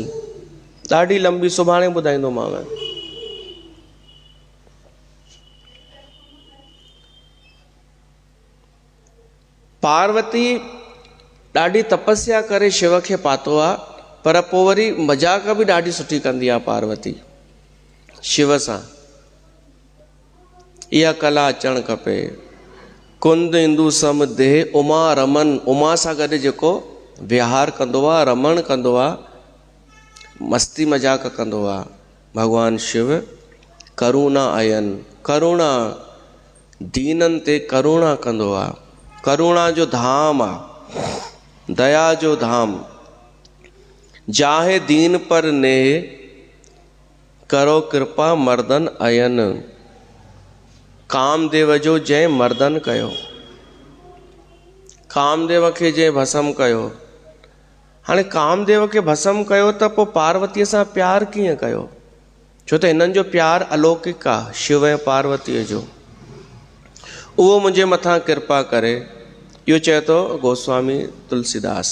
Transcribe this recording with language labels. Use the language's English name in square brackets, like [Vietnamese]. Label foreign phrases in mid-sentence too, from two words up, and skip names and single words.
[Sindhi] ॾाढी लंबी, सुभाणे ॿुधाईंदोमांव। पार्वती ॾाढी तपस्या करे शिव खे पातो आहे, पर पोइ वरी मजाक बि ॾाढी सुठी कंदी आहे पार्वती शिव सां। इहा कला अचणु खपे। [Awadhi] कुंद इंदु सम देह उमा रमन, [Sindhi] उमा सां गॾु जेको विहार कंदो आहे, रमण कंदो आहे, मस्ती मजाक कंदो आहे। भगवान शिव करुणा अयन, करुणा दीननि ते करुणा कंदो आहे। करुणा जो धाम आहे, दया जो धाम। [Awadhi] जाहे दीन पर ने करो कृपा मर्दन अयन, [Sindhi] कामदेव जो जंहिं मर्दन कयो, कामदेव खे जंहिं भस्म कयो। हाणे कामदेव खे भस्म कयो त पोइ पार्वतीअ सां प्यार कीअं कयो? छो त हिननि जो प्यार अलौकिक आहे, शिव ऐं पार्वतीअ जो। उहो मुंहिंजे मथां कृपा करे, इहो चए थो गोस्वामी तुलसीदास।